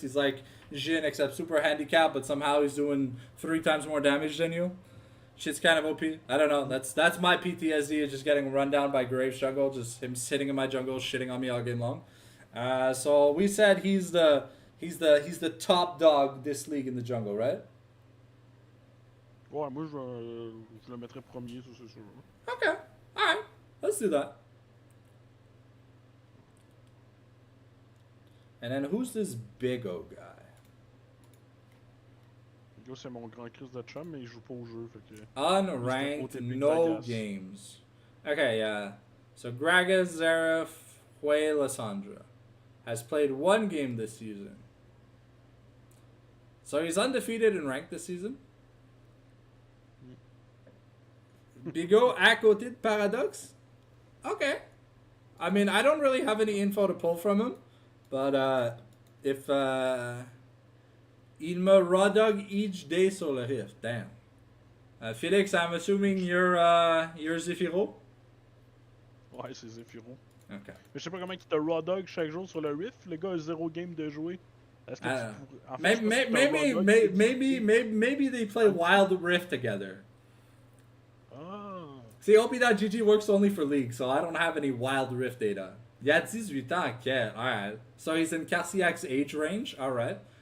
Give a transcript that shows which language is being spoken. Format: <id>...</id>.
<en>He's like Jhin, except super handicapped, but somehow he's doing 3 times more damage than you. Shit's kind of OP. I don't know. That's my PTSD, is just getting run down by Graves jungle. Just him sitting in my jungle, shitting on me all game long. So we said he's the top dog this league in the jungle, right?</en> <fr>Ouais, moi je le mettrais premier, ça c'est sûr.</fr> <en>Okay, alright, let's do that. And then who's this big O guy?</en> <fr>Là, c'est mon grand Chris de chum, mais il joue pas au jeu, fait que...</fr> <en>Unranked, no games. Okay, yeah. So Gragas, Zeref, Hue, Lissandra has played 1 game this season. So he's undefeated in ranked this season. Bigot</en> <fr>à côté de</fr> <en>Paradox? Okay. I mean, I don't really have any info to pull from him, but if</en> <fr>il me</fr> <en>raw dog each day</en> <fr>sur le rift,</fr> <en>damn. Felix, I'm assuming you're Zephyro?</en> <fr>Ouais, c'est Zephyro.</fr> <en>Okay.</en> <fr>Mais je sais pas comment il te</fr> <en>raw dog</en> <fr>chaque jour sur le rift. Le gars a 0 game de jouer. Est-ce que tu pourrais...</fr> <en>Maybe they play Wild Rift together. Ah. See, OP.GG works only for League, so I don't have any Wild Rift data.</en> <fr>Il a 18 ans,</fr> <en>okay, alright. So he's in Cassiak's age range, alright.</en>